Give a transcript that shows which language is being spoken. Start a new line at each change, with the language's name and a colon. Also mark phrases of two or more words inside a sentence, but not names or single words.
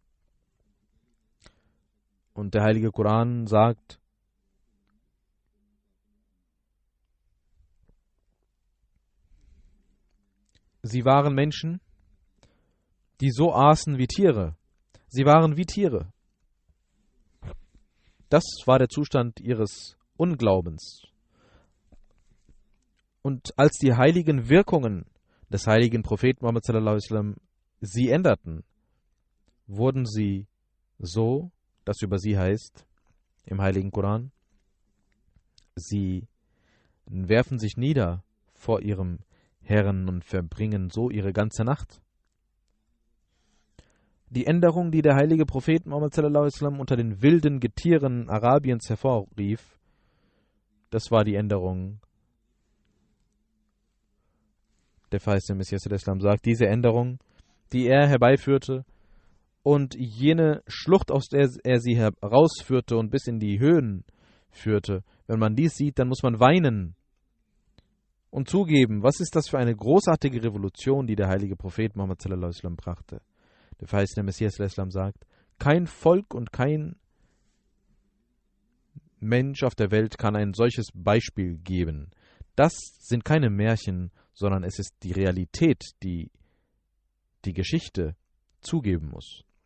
German: Und der heilige Koran sagt, sie waren Menschen, die so aßen wie Tiere. Sie waren wie Tiere. Das war der Zustand ihres Unglaubens. Und als die heiligen Wirkungen des heiligen Propheten Muhammad
Arabic: صلى الله عليه وسلم
German: sie änderten, wurden sie so, dass über sie heißt im heiligen Koran, sie werfen sich nieder vor ihrem Herren und verbringen so ihre ganze Nacht. Die Änderung, die der heilige Prophet Muhammad
Arabic: صلى الله عليه وسلم
German: unter den wilden Getieren Arabiens hervorrief, das war die Änderung. Der verheißene Messias sagt, diese Änderung, die er herbeiführte und jene Schlucht, aus der er sie herausführte und bis in die Höhen führte, wenn man dies sieht, dann muss man weinen und zugeben, was ist das für eine großartige Revolution, die der heilige Prophet Muhammad
Arabic: صلى الله عليه وسلم
German: brachte. Der verheißene Messias sagt, kein Volk und kein Mensch auf der Welt kann ein solches Beispiel geben. Das sind keine Märchen, sondern es ist die Realität, die die Geschichte zugeben muss.